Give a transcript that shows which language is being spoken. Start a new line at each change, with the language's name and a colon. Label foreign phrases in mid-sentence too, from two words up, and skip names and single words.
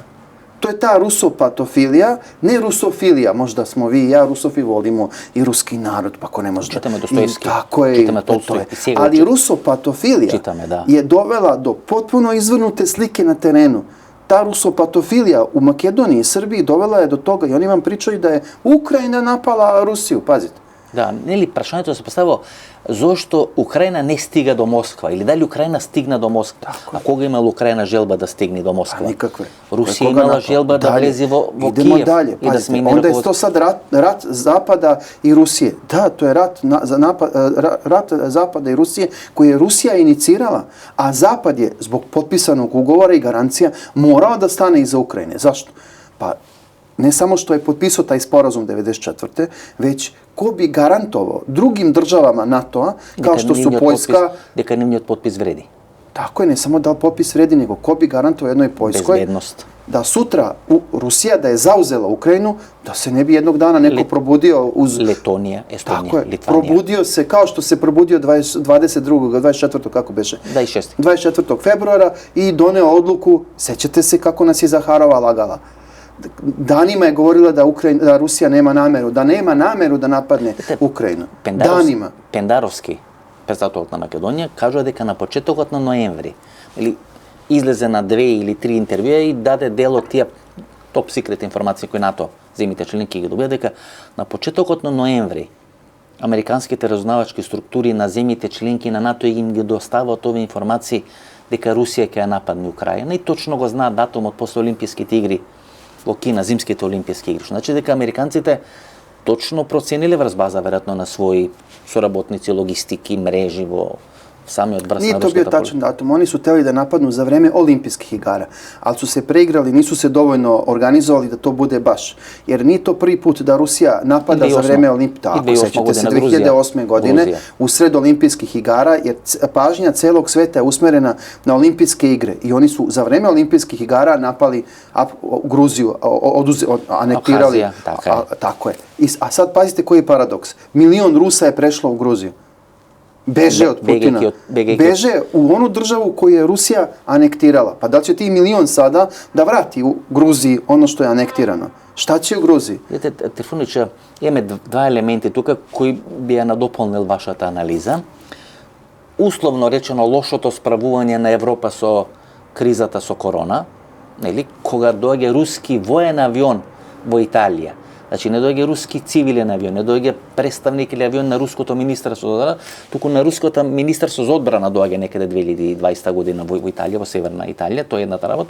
Serbian: To je ta rusopatofilija, ne rusofilija, možda smo vi i ja rusofi volimo i ruski narod, pa ko ne možda. Čitame Dostojevski, tako je, čitame Tolstoj. Ali rusopatofilija je dovela do potpuno izvrnute slike na terenu. Ta rusopatofilija u Makedoniji i Srbiji dovela je do toga i oni vam pričaju da je Ukrajina napala Rusiju, pazite.
Macedonian: Да, нели прашањето се поставува зошто Украина не стига до Москва или дали Украина стигна до Москва? А кога имала Украина желба да стигне до Москва?
Serbian: Никакве.
Macedonian: Русија имала желба да влезе во
Serbian: Идемо
Macedonian: Киев
Serbian: далje.
Macedonian: и да смени
Serbian: Onda je to sad rat Zapada i Rusije. Da, to je rat Zapada i Rusije koji je Rusija inicirala, a Zapad je zbog potpisanog ugovora i garancija morao da stane iza Ukrajine. Zašto? Pa ne samo što je potpisao taj sporazum 1994. već ko bi garantovao drugim državama NATO-a, kao što su Poljska...
Macedonian: Дека нивниот потпис вреди.
Serbian: Tako je, ne samo da li potpis vredi, nego ko bi garantovao jednoj Poljskoj... Bezbednost. Da sutra Rusija da je zauzela Ukrajinu, da se ne bi jednog dana neko probudio uz... Letonija, Estonija, Tako je, Litvanija. probudio se kao što se probudio 24. kako beše? 24. februara i doneo odluku, sećate se kako nas je Zaharova lagala. Danima je govorila da Rusija nema nameru da napadne Ukrajinu. Danima.
Macedonian: Пендаровски, председателот на Македонија, кажува дека на почетокот на ноември, излезе на 2 или 3 интервјуа и даде дел од тие топ секрет информации кои НАТО земите членки ги добија, дека на почетокот на ноември американските разузнавачки структури на земите членки на НАТО им ги доставаат овие информации дека Русија ќе ја нападне Украина и точно го знаат датумот после Олимписките игри во Кина, зимските олимписки игри. Значи дека американците точно процениле врз база веројатно на своји соработници, логистики, мрежи во самиот врз на
Serbian: Nije to bio tačan datum. Oni su hteli da napadnu za vreme olimpijskih igara, ali su se preigrali, nisu se dovoljno organizovali da to bude baš. Jer nije to prvi put da Rusija napada za vreme olimpijskih igara. Ako sećate se 2008. godine u sred olimpijskih igara, jer pažnja celog sveta je usmerena na olimpijske igre. I oni su za vreme olimpijskih igara napali Gruziju, anektirali. Tako je. A sad pazite koji je paradoks. 1 milion Rusa je prešlo u Gruziju. Beže od Putina. Beže u onu državu koju je Rusija anektirala. Pa da će ti 1 milion sada da vrati u Gruziji ono što je anektirano? Šta će u Gruziji?
Macedonian: Видите, Трифунич, имаме два елементи тука кои би ја надополнил вашата анализа. Условно речено лошото справување на Европа со кризата со корона, нели, кога доаѓа руски воен авион во Италија. Значи не доаѓа руски цивилен авион, не доаѓа представник или авион на руското министерство за одбрана, туку на руското министерство за одбрана доаѓа некаде 2020 година во Италија, во северна Италија, тоа е едната работа.